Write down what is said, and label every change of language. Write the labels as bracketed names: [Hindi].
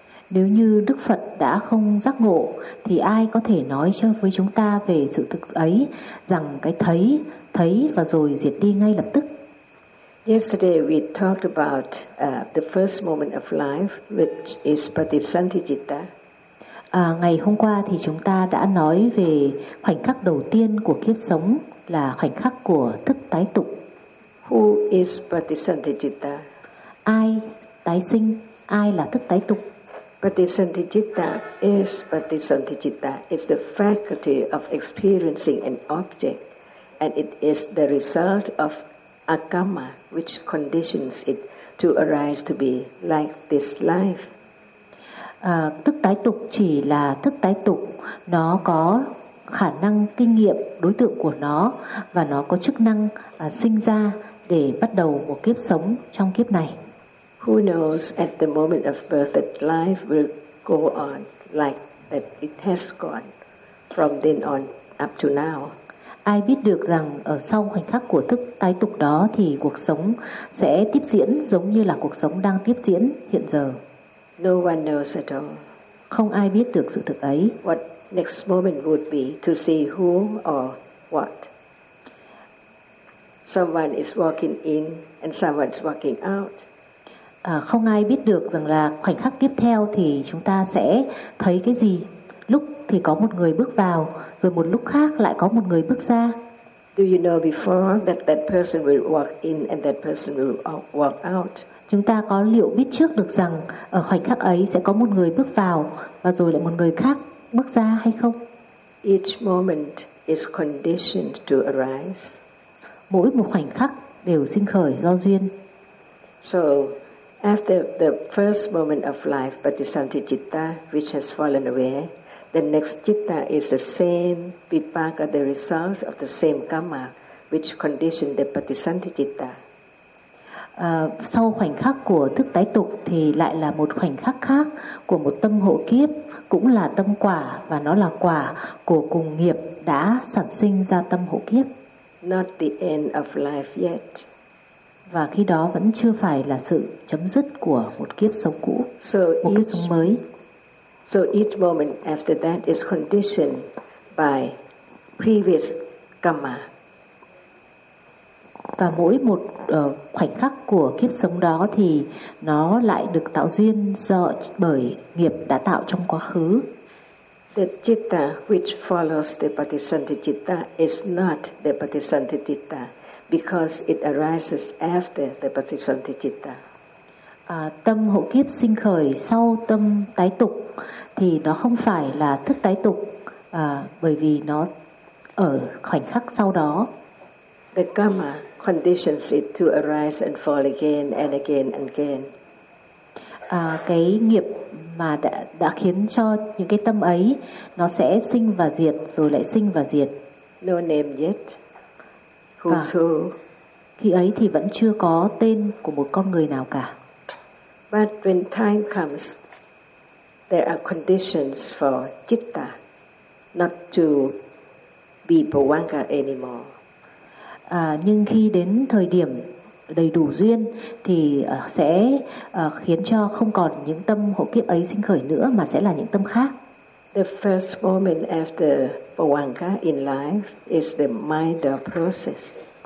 [Vietnamese] Nếu như Đức Phật đã không giác ngộ thì ai có thể nói cho với chúng ta về sự thực ấy rằng cái thấy và rồi diệt đi ngay lập tức? [English] Yesterday we talked about the first moment of life, which is Patisanthicitta. [Vietnamese] Ngày hôm qua thì chúng ta đã nói về khoảnh khắc đầu tiên của kiếp sống là khoảnh khắc của thức tái tục. [English] Who is Patisanthicitta? [Vietnamese] Ai tái sinh? Ai là thức tái tục? [English] Patisanthicitta is Patisanthicitta. It's the faculty of experiencing an object, and it is the result of akamma, which conditions it to arise to be like this life. [Vietnamese] Thức tái tục chỉ là thức tái tục, nó có khả năng kinh nghiệm đối tượng của nó và nó có chức năng sinh ra để bắt đầu một kiếp sống trong kiếp này. [English] Who knows at the moment of birth that life will go on like that it has gone from then on up to now. [Vietnamese] Ai biết được rằng ở sau khoảnh khắc của thức tái tục đó thì cuộc sống sẽ tiếp diễn giống như là cuộc sống đang tiếp diễn hiện giờ. [English] No one knows at all. [Vietnamese] Không ai biết được sự thực ấy. [English] What next moment would be to see who or what. Someone is walking in and someone is walking out. [Vietnamese] Không ai biết được rằng là khoảnh khắc tiếp theo thì chúng ta sẽ thấy cái gì. Lúc thì có một người bước vào, rồi một lúc khác lại có một người bước ra. [English] Do you know before that that person will walk in and that person will walk out? [Vietnamese] Chúng ta có liệu biết trước được rằng ở khoảnh khắc ấy sẽ có một người bước vào và rồi lại một người khác bước ra hay không? [English] Each moment is conditioned to arise. [Vietnamese] Mỗi một khoảnh khắc đều sinh khởi do duyên. [English] So after the first moment of life, Patisanti Citta, which has fallen away, the next citta is the same vipaka, the result of the same karma, which conditioned the Patisanti Citta. [Vietnamese] Sau khoảnh khắc của thức tái tục thì lại là một khoảnh khắc khác của một tâm hộ kiếp, cũng là tâm quả và nó là quả của cùng nghiệp đã sản sinh ra tâm hộ kiếp. [English] Not the end of life yet. [Vietnamese] Và khi đó vẫn chưa phải là sự chấm dứt của một kiếp sống cũ, một kiếp sống mới. [English] So each moment after that is conditioned by previous karma. [Vietnamese] Và mỗi một khoảnh khắc của kiếp sống đó thì nó lại được tạo duyên do bởi nghiệp đã tạo trong quá khứ. [English] The citta which follows the Patisanti citta is not the Patisanti citta because it arises after the Patisanti citta. [Vietnamese] Tâm hộ kiếp sinh khởi sau tâm tái tục thì nó không phải là thức tái tục bởi vì nó ở khoảnh khắc sau đó. [English] The karma conditions it to arise and fall again and again and again. [Vietnamese] Cái nghiệp mà đã khiến cho những cái tâm ấy nó sẽ sinh và diệt rồi lại sinh và diệt. [English] No name yet. Who's who? [Vietnamese] Khi ấy thì vẫn chưa có tên của một con người nào cả. [English] But when time comes, there are conditions for citta not to be bhavanga anymore. [Vietnamese] Nhưng khi đến thời điểm đầy đủ duyên thì sẽ khiến cho không còn những tâm hộ kiếp ấy sinh khởi nữa mà sẽ là những tâm khác. [English] The first moment after bhavanga in life is the mind process.